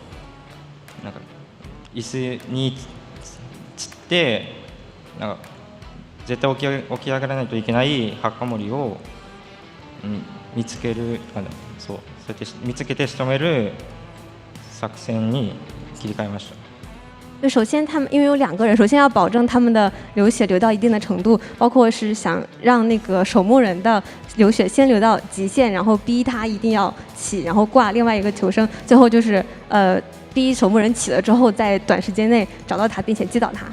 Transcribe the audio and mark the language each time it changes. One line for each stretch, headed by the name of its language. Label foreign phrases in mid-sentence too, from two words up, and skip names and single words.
Japanese: 椅子につって絶対起き上がらないといけないハッカモリを見つける、そうやって見つけて仕留める作戦に切り替えました。
Chinese: 就首先他们因为有2个人，首先要保证他们的流血流到一定的程度，包括是想让那个守墓人的流血先流到极限，然后逼他一定要起，然后挂另外一个求生，最后就是逼守墓人起了之后，在短时间内找到他并且击倒他。